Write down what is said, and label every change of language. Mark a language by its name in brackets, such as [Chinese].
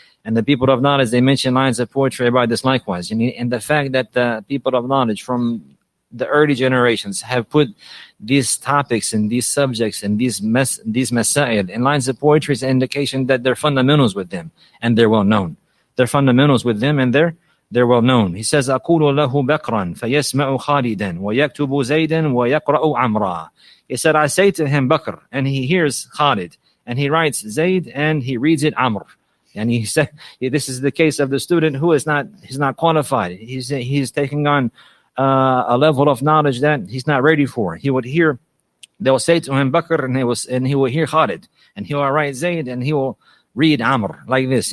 [English] And the people of knowledge, they mention lines of poetry about this likewise. And the fact that the people of knowledge from the early generations have put these topics and these subjects and these masail in lines of poetry is an indication that they're fundamentals with them and they're well known. They're fundamentals with them and they're well known. He says, [Arabic] أقول له بكرا فيسمع خالدا ويكتب زيدا ويقرأ عمرا. [English] He said, I say to him Bakr, and he hears Khalid, and he writes Zayd, and he reads it Amr. And he said, this is the case of the student who he's not qualified. He's taking on a level of knowledge that he's not ready for. He would hear, they'll say to him Bakr, and he will hear Khalid, and he will write Zayd, and he will read Amr like this.